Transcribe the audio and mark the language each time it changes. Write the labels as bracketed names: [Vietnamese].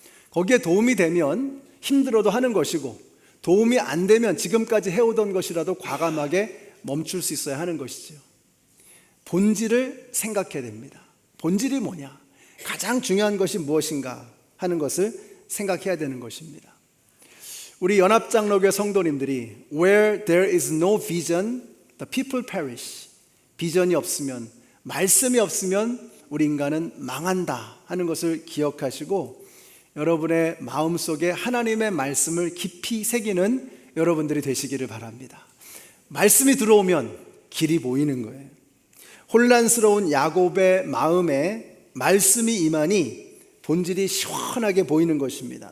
[Korean] 거기에 도움이 되면 힘들어도 하는 것이고, 도움이 안 되면 지금까지 해오던 것이라도 과감하게 멈출 수 있어야 하는 것이죠. 본질을 생각해야 됩니다. 본질이 뭐냐? 가장 중요한 것이 무엇인가 하는 것을 생각해야 되는 것입니다. 우리 연합장로교 성도님들이 [English] Where there is no vision, the people perish. [Korean] 비전이 없으면, 말씀이 없으면 우리 인간은 망한다 하는 것을 기억하시고 여러분의 마음속에 하나님의 말씀을 깊이 새기는 여러분들이 되시기를 바랍니다. 말씀이 들어오면 길이 보이는 거예요. 혼란스러운 야곱의 마음에 말씀이 임하니 본질이 시원하게 보이는 것입니다.